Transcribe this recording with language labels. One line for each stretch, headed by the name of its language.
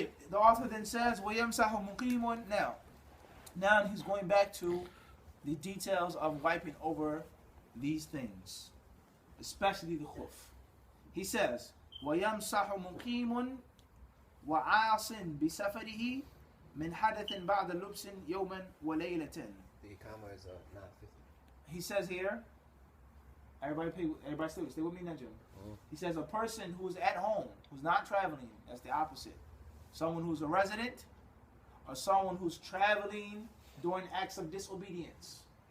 English: The author then says,
Arabic: وَيَمْسَحُ مُقِيمٌ.
English: Now he's going back to the details of wiping over these things, especially the khuf. He says,
Arabic: وَيَمْسَحُ مُقِيمٌ وَعَاصٍ بِسَفَرِهِ مِنْ حَدَثٍ بَعْدَ لُبْسٍ يَوْمًا وَلَيْلَةً.
English: The ikama is 9:50. He says here, everybody stay with me, Najim. He says a person who's at home, who's not traveling, that's the opposite. Someone who's a resident, or someone who's traveling during acts of disobedience.